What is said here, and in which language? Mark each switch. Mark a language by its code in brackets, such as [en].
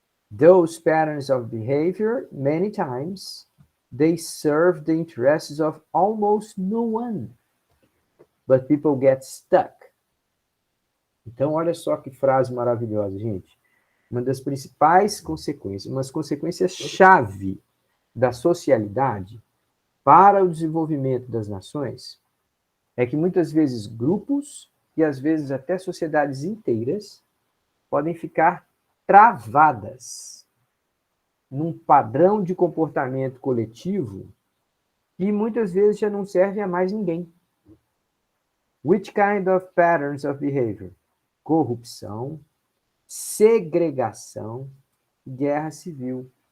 [en] Those patterns of behavior, many times, they serve the interests of almost no one, but people get stuck. [pt] Então, olha só que frase maravilhosa, gente. Uma das principais consequências, umas consequências-chave da socialidade para o desenvolvimento das nações é que muitas vezes grupos e às vezes até sociedades inteiras podem ficar travadas num padrão de comportamento coletivo que muitas vezes já não serve a mais ninguém. [en] Which kind of patterns of behavior? [pt] Corrupção, segregação, guerra civil.